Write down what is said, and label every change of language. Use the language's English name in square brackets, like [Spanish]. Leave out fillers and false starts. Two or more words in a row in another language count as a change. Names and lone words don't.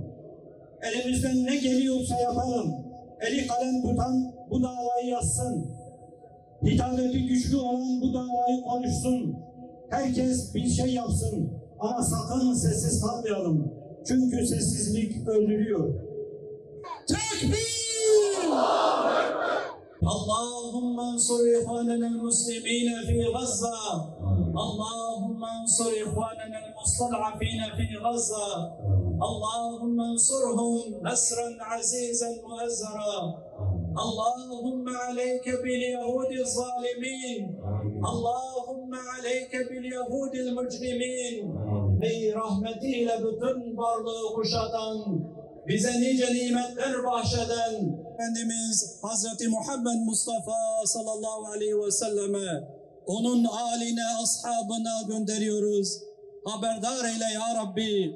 [Turkish] Elimizden ne geliyorsa yapalım. Eli kalem tutan bu davayı yazsın. Hitabeti güçlü olan bu davayı konuşsun. Herkes bir şey yapsın. Ama sakın sessiz kalmayalım. Çünkü sessizlik öldürüyor. Tekbir! [Arabic] اللهم انصر إخواننا المسلمين في غزة اللهم انصر إخواننا المستضعفين في غزة اللهم انصرهم نصرا عزيزا مؤزرا اللهم عليك باليهود الظالمين اللهم عليك باليهود المجرمين [Turkish] ey rahmetiyle bütün varlığı kuşatan, bize nice nimetler bahşeden Efendimiz Hazreti Muhammed Mustafa [Arabic] صلى الله عليه وسلم, [Turkish] onun âline, ashabına gönderiyoruz. Haberdar eyle ya Rabbi.